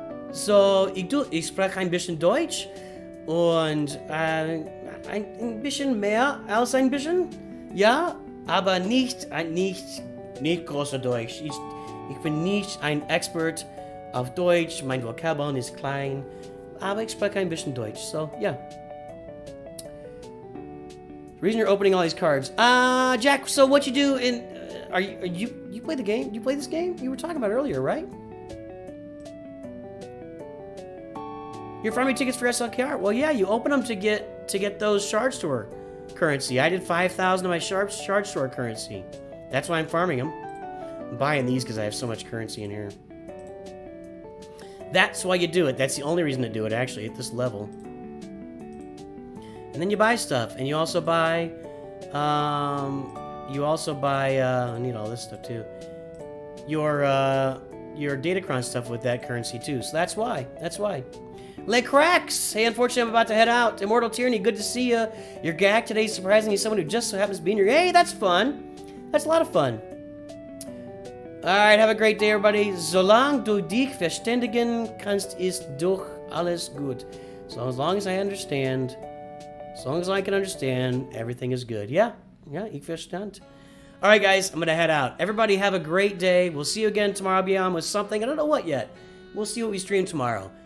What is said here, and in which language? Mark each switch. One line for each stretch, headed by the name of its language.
German: So, ich spreche ein bisschen Deutsch und ein bisschen mehr als ein bisschen, ja, aber nicht großer Deutsch. Ich bin nicht ein Expert auf Deutsch, mein Vokabeln ist klein, aber ich spreche ein bisschen Deutsch, so, yeah.
English: The reason you're opening all these cards. Jack, so what you do in, you play the game? You play this game? You were talking about it earlier, right? You're farming tickets for SLKR? Well, yeah, you open them to get those shard store currency. I did 5,000 of my shard store currency. That's why I'm farming them. I'm buying these because I have so much currency in here. That's why you do it. That's the only reason to do it, actually, at this level. And then you buy stuff, and you also buy, I need all this stuff too. Your Datacron stuff with that currency too. So that's why. Le Cracks! Hey, unfortunately, I'm about to head out. Immortal Tyranny, good to see you. Your gag today, surprisingly, someone who just so happens to be in here. Hey, that's fun. That's a lot of fun. Alright, have a great day, everybody.
German: Solange du dich verständigen kannst, ist doch alles gut.
English: So as long as I understand, as long as I can understand, everything is good. Yeah,
German: ich verstand.
English: Alright, guys, I'm going to head out. Everybody have a great day. We'll see you again tomorrow. I'll be on with something. I don't know what yet. We'll see what we stream tomorrow.